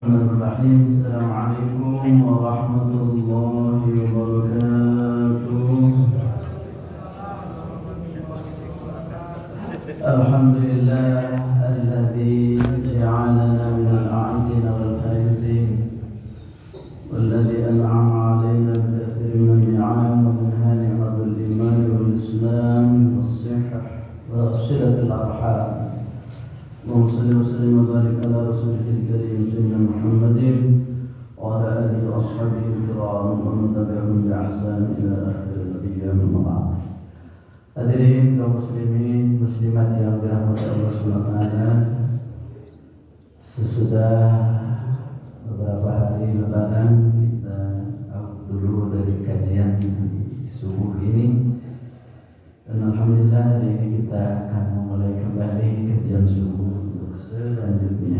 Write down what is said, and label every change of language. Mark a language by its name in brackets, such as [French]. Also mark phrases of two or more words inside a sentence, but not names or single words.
[Arabic] بسم الله الرحمن الرحيم. السلام عليكم ورحمة الله وبركاته. الحمد لله الذي جعلنا من العائدين والفائزين والذي أنعم علينا بكثير من النعم ومنها نعمة الإيمان والإسلام والصحة وصلة الأرحام. اللهم صل وسلم وبارك على رسوله الكريم سيدنا محمد وعلى اله واصحابه الكرام ومن تبعهم باحسان الى اخر الايام اما بعد. [Indonesian] Hadirin kaum muslimin muslimat yang dirahmati Allah [Arabic] سبحانه وتعالى, [Indonesian] sesudah beberapa hari lebaran kita out dulu dari kajian subuh ini, dan alhamdulillah hari ini kita akan memulai kembali kajian subuh untuk selanjutnya.